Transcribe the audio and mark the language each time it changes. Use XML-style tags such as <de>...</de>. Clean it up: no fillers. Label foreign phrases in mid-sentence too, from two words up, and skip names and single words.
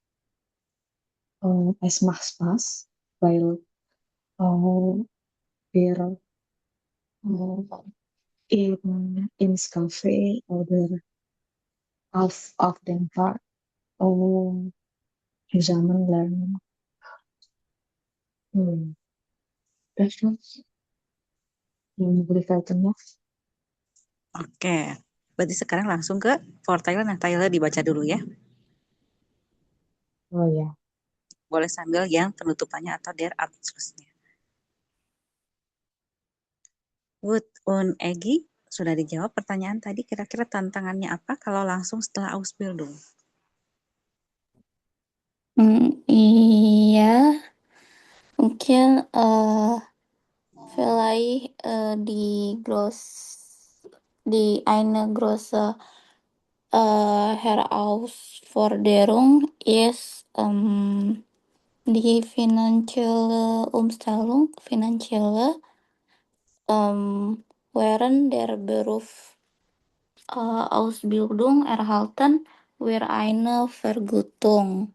<de>Es macht Spaß, weil wir ins Café oder auf dem Park zusammen lernen. Das war's. Möglichkeitennya.</de> <id>Oke, berarti sekarang langsung ke Vorteile. Nah, Tyler dibaca dulu ya. Oh ya. Boleh sambil yang penutupannya atau</id> <de>der Abschlussnya.</de> <id>Wood und Egi, sudah dijawab pertanyaan tadi, kira-kira tantangannya apa kalau langsung setelah Ausbildung? Iya, mungkin</id> <de>vielleicht die eine große Herausforderung ist die finanzielle Umstellung, während der Ausbildung erhalten wir eine Vergütung.</de>